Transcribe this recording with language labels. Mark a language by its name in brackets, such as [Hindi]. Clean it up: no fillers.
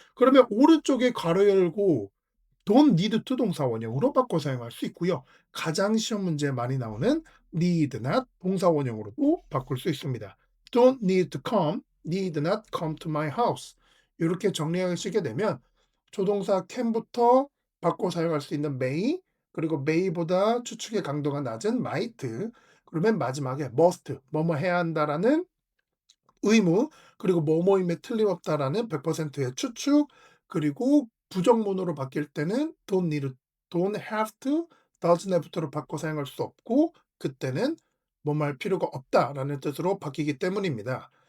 [Korean] 그러면 오른쪽에 괄호 열고 don't need to 동사 원형으로 바꿔 사용할 수 있고요. 가장 시험 문제에 많이 나오는 need not 동사 원형으로도 바꿀 수 있습니다. [English] Don't need to come, need not come to my house. [Korean] 이렇게 정리하시게 되면 조동사 can부터 바꿔 사용할 수 있는 may, 그리고 may보다 추측의 강도가 낮은 might, 그리고 맨 마지막에 must, 뭐뭐 해야 한다라는 의무, 그리고 뭐뭐임에 틀림없다라는 100%의 추측, 그리고 부정문으로 바뀔 때는 don't need, don't have to, doesn't have to로 바꿔 사용할 수 없고, 그때는 뭐뭐 할 필요가 없다라는 뜻으로 바뀌기 때문입니다.